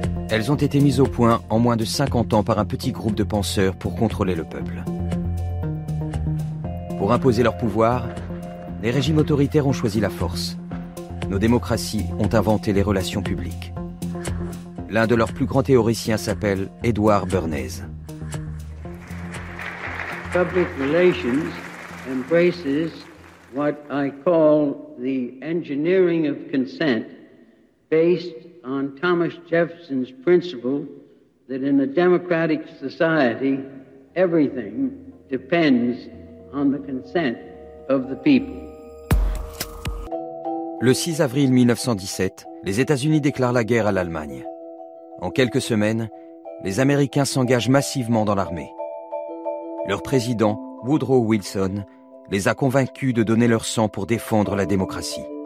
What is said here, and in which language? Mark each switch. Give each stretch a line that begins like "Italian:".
French: Elles ont été mises au point en moins de 50 ans par un petit groupe de penseurs pour contrôler le peuple. Pour imposer leur pouvoir, les régimes autoritaires ont choisi la force. Nos démocraties ont inventé les relations publiques. L'un de leurs plus grands théoriciens s'appelle Edward Bernays.
English: Public relations embraces what I call the engineering of consent based on Thomas Jefferson's principle that in a democratic society, everything depends on the consent of the people.
French: Le 6 avril 1917, les États-Unis déclarent la guerre à l'Allemagne. En quelques semaines, les Américains s'engagent massivement dans l'armée. Leur président, Woodrow Wilson, les a convaincus de donner leur sang pour défendre la démocratie.